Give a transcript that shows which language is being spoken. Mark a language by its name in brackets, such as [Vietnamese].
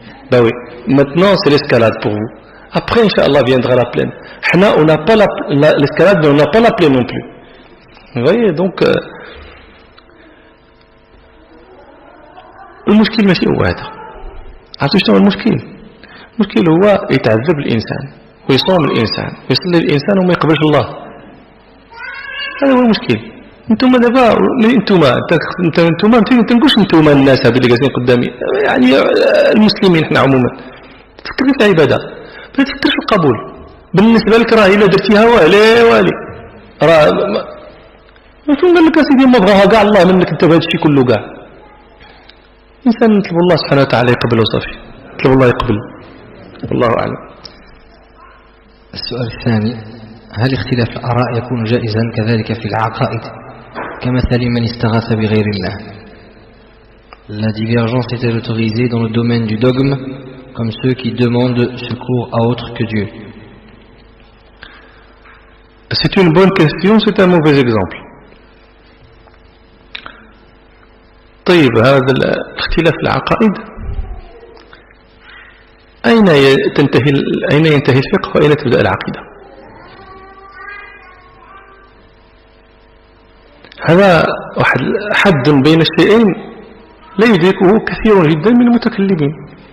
[French] Ben oui, maintenant c'est l'escalade pour vous. Après, Inch'Allah, viendra la plaine. On n'a pas l'escalade, mais on n'a pas la plaine non plus. Vous voyez, donc [Arabic] المشكل ماشي هو هذا. عرفتوا شنو المشكل؟ المشكل هو يتعذب الإنسان ويصوم الإنسان ويصلي الإنسان وما يقبلش الله. هذا هو المشكل. انتم دابا انتم ما تنقولش انتم الناس هذو اللي جالسين قدامي، يعني المسلمين احنا عموما. تفكر في العباده، ما تفكرش في القبول. بالنسبه لك راه الا درتيها والي راه فين قال لك اسيدي ما بغاها كاع الله منك انت بهذا الشيء كله كاع. الانسان نطلب الله سبحانه وتعالى يقبل وصافي، نطلب الله يقبل. والله اعلم. السؤال الثاني: هل اختلاف الآراء يكون جائزا كذلك في العقائد كمثل من استغاث بغير الله؟ [French] La divergence est-elle autorisée dans le domaine du dogme, comme ceux qui demandent secours à autre que Dieu? C'est une bonne question, c'est un mauvais exemple. [Arabic] طيب هذا الاختلاف العقائد أين ينتهي الفقه وأين تبدأ العقيدة؟ هذا حد بين الشيئين لا يدركه كثير جدا من المتكلمين.